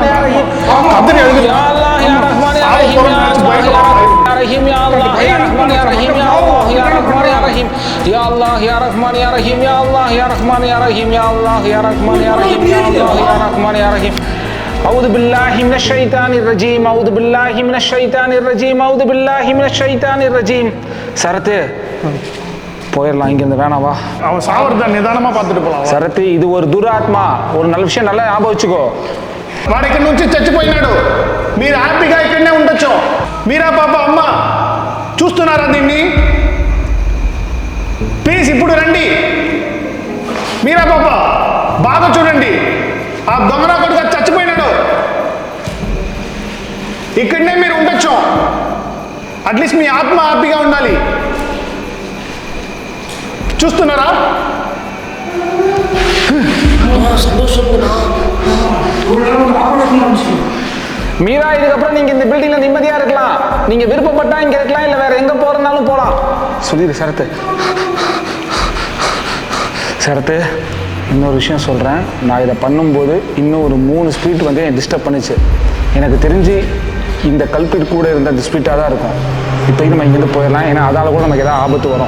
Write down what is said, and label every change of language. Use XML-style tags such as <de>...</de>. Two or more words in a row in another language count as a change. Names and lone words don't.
<ar>يا رحيم يا الله يا رحمن يا رحيم يا الله يا رحيم يا الله يا رحمن يا رحيم يا الله يا رحمن يا رحيم يا الله يا رحمن يا رحيم يا الله يا رحمن يا رحيم يا الله يا رحمن يا رحيم يا الله يا رحمن يا رحيم أعوذ بالله من الشيطان الرجيم أعوذ بالله من الشيطان الرجيم أعوذ بالله من الشيطان الرجيم</ar> <ta>சரத்து போயிடலாம் இங்க இருந்து வேணாவா அவன் சாவறத நிதானமா பார்த்துட்டு போலாம் சரத்து இது ஒரு துராத்மா ஒரு நல்ல விஷயம் நல்லா ஞாபகம் வச்சுக்கோ</ta> <te>వాడు ఇక్కడ నుంచి చచ్చిపోయినాడు మీరు హ్యాపీగా ఇక్కడనే ఉండొచ్చు మీరా పాప అమ్మ చూస్తున్నారా దీన్ని ప్లీజ్ ఇప్పుడు రండి మీరా పాప బాగా చూడండి ఆ దొంగన కొడుకు చచ్చిపోయినాడు ఇక్కడనే మీరు ఉండొచ్చు అట్లీస్ట్ మీ ఆత్మ హ్యాపీగా ఉండాలి చూస్తున్నారా</te> <ta>மீரா இதுக்கப்புறம் நீங்க இந்த பில்டிங்ல நிம்மதியா இருக்கலாம் நீங்க விருப்பப்பட்டா இங்க இருக்கலாம் இல்ல வேற எங்க போறதுனாலும் போலாம் சொல்லிடு சரத்து சரத்து இன்னொரு விஷயம் சொல்றேன் நான் இதை பண்ணும்போது இன்னும் ஒரு 3 ஸ்பிரிட் வந்து என்னை டிஸ்டர்ப் பண்ணுச்சு எனக்கு தெரிஞ்சு இந்த கல்பிட் கூட இருந்த அந்த ஸ்பிரிட்டாக தான் இருக்கும் இப்போயும் நம்ம இங்கேருந்து போயிடலாம் ஏன்னா அதால கூட நமக்கு ஏதாவது ஆபத்து வரும்</ta>